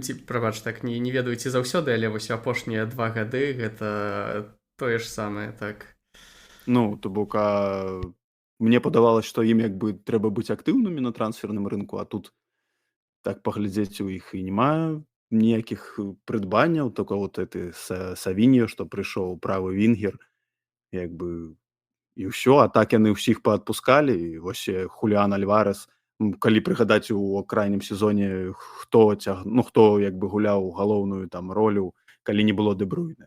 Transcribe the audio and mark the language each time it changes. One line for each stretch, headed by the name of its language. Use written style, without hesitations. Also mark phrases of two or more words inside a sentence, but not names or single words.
Belarusian: прабач, так, не ведаю, ці заўсёды, але вось апошнія 2 гады гэта тое ж самае, так. Ну, то бок, мне падавалось, што ім як бы трэба быць актыўнымі на трансферным рынку, а тут так паглядзець у іх і няма ніякіх прыдбанняў,
Russian: только вот это
Belarusian: Савіньо, што прыйшоў, правы вінгер, як бы, і ўсё. А так яны ўсіх паадпускалі, і вось Хуліан Альварэс, калі прыгадаць у крайнім сезоне, хто як бы гуляў галоўную там ролю, калі не было Дэ Бруйне.